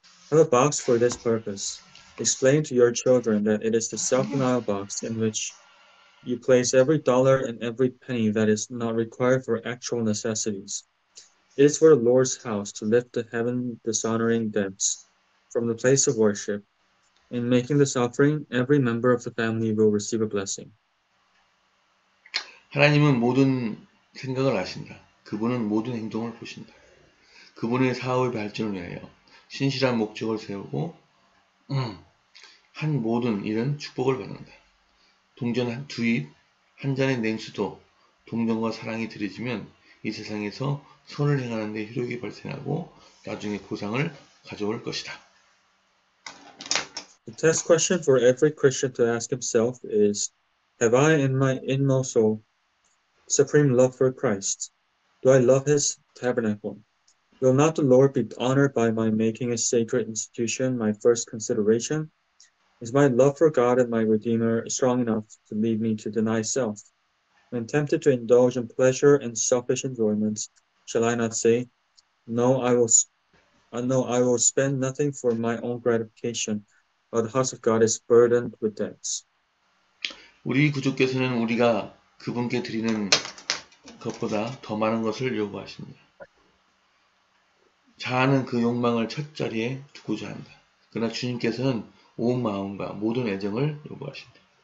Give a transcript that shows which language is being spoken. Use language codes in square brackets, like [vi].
[en] Have a box for this purpose. Explain to your children that it is the self-denial box in which you place every dollar and every penny that is not required for actual necessities. It is for the Lord's house to lift the heaven-dishonoring debts from the place of worship. In making this offering, every member of the family will receive a blessing. [ko] 하나님은 모든 생각을 아신다. 그분은 모든 행동을 보신다. 그분의 사업의 발전을 위하여 신실한 목적을 세우고 한 모든 일은 축복을 받는다. 동전 두 입, 한 잔의 냉수도 동정과 사랑이 들여지면 이 세상에서 선을 행하는 데 효력이 발생하고 나중에 보상을 가져올 것이다. [en] The test question for every Christian to ask himself is, have I in my inmost soul supreme love for Christ? Do I love his tabernacle? Will not the Lord be honored by my making his sacred institution my first consideration? Is my love for God and my Redeemer strong enough to lead me to deny self? When tempted to indulge in pleasure and selfish enjoyments, shall I not say, No, I will spend nothing for my own gratification, but the house of God is burdened with debts. [ko] 우리 구주께서는 우리가 그분께 드리는 것보다 더 많은 것을 요구하십니다. 자아는 그 욕망을 첫 자리에 두고자 한다. 그러나 주님께서는 온 마음과 모든 애정을 요구하신다.